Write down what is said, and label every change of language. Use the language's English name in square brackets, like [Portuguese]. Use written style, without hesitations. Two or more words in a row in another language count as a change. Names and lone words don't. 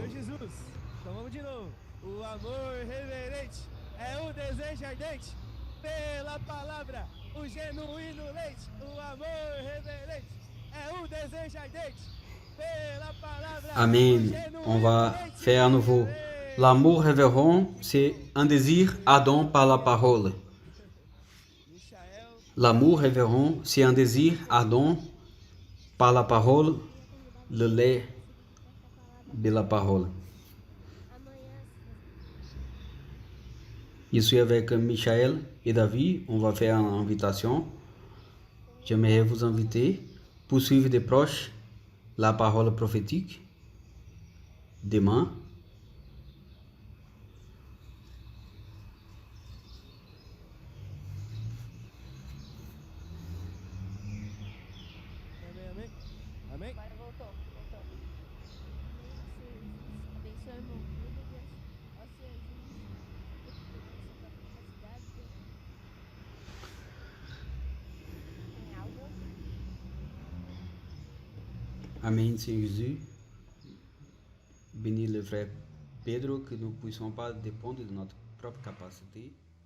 [Portuguese] Senhor Jesus. Então vamos de novo. O amor reverente é o desejo ardente pela palavra, o genuíno leite. O amor reverente é o desejo ardente pela palavra. [French] Amen. On va faire à nouveau. L'amour révérend, c'est un désir ardent par la parole. Michael, L'amour révérend, c'est un désir ardent par la parole, le lait de la parole. Je suis avec Michael et David. On va faire une invitation. J'aimerais vous inviter pour suivre de proche la parole prophétique demain. [Portuguese] amém, amém. Amém. Agora voltou. Abençoe, irmão. Meu Deus. Ó Senhor Jesus. Tem algo? [French] Amen, Seigneur Jésus. Bénis le frère Pedro, que nous ne puissions pas dépendre de notre propre capacité,